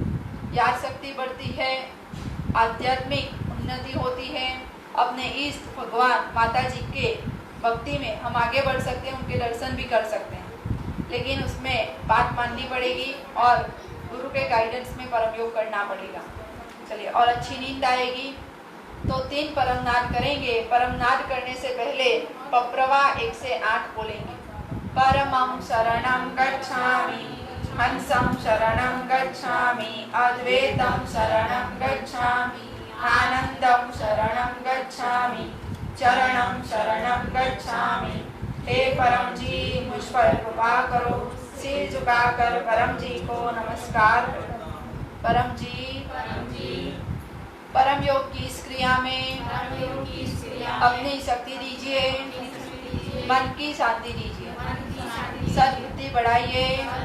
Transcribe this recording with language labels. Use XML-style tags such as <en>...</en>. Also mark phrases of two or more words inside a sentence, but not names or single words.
<hi>याद शक्ति बढ़ती है, आध्यात्मिक उन्नति होती है, अपने इष्ट भगवान माता जी के भक्ति में हम आगे बढ़ सकते हैं, उनके दर्शन भी कर सकते हैं। लेकिन उसमें बात माननी पड़ेगी और गुरु के गाइडेंस में परम योग करना पड़ेगा। चलिए, और अच्छी नींद आएगी तो 3 परमनाद करेंगे। परमनाद करने से पहले पप्रवा 1 से 8 बोलेंगे।</hi> <pi>परमं शरणं गच्छामि, हंसं शरणं गच्छामि, अद्वैतं शरणं गच्छामि, आनंदं शरणं गच्छामि, चरणं शरणं गच्छामि।</pi> <hi>हे परम जी, मुझ पर कृपा करो। सिर झुकाकर परम जी को नमस्कार करो। परम जी, परम योग की इस क्रिया में अपनी शक्ति दीजिए, मन की शांति दीजिए, सद्बुद्धि बढ़ाइए।</hi>